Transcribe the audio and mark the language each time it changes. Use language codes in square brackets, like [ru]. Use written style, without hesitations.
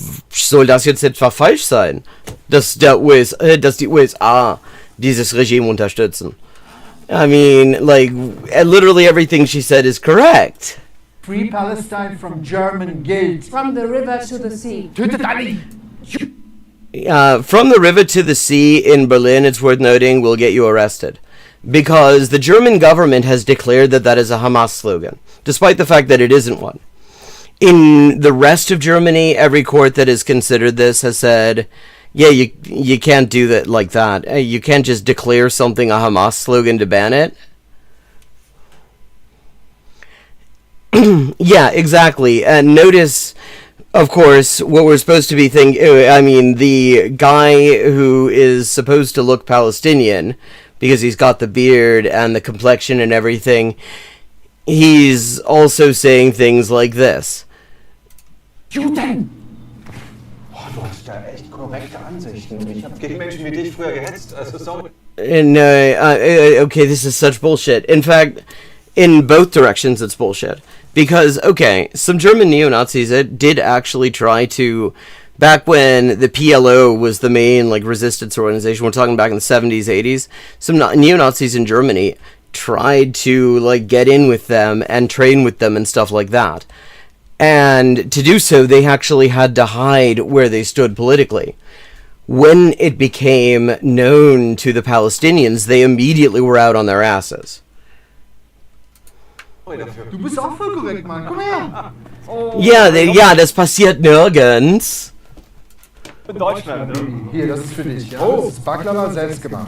[de] Soll das jetzt etwa falsch sein, dass die USA dieses Regime unterstützen? [en] I mean, like, literally everything she said is correct. Free Palestine from German guilt. From the river to the sea. [de] Tötet alle! [en] From the river to the sea in Berlin, it's worth noting, will get you arrested. Because the German government has declared that that is a Hamas slogan, despite the fact that it isn't one. In the rest of Germany, every court that has considered this has said, yeah, you can't do that like that. You can't just declare something a Hamas slogan to ban it. Yeah, exactly. And notice, of course, what we're supposed to be thinking. I mean, the guy who is supposed to look Palestinian, because he's got the beard and the complexion and everything, he's also saying things like this. [de] Juden! Oh, du hast da echt korrekte Ansichten. Ich habe gegen Menschen wie dich früher gehetzt. Also sorry. [en] Okay, this is such bullshit. In fact, in both directions, it's bullshit. Because, okay, some German neo-Nazis did actually try to, back when the PLO was the main, like, resistance organization, we're talking back in the 70s, 80s, some neo-Nazis in Germany tried to, like, get in with them and train with them and stuff like that. And to do so, they actually had to hide where they stood politically. When it became known to the Palestinians, they immediately were out on their asses. [de] Du bist auch voll korrekt, Mann. Komm her. Ja, das passiert nirgends. In Deutschland, ne? Hier, das ist für dich. Ja? Oh, das ist Baklava selbst gemacht.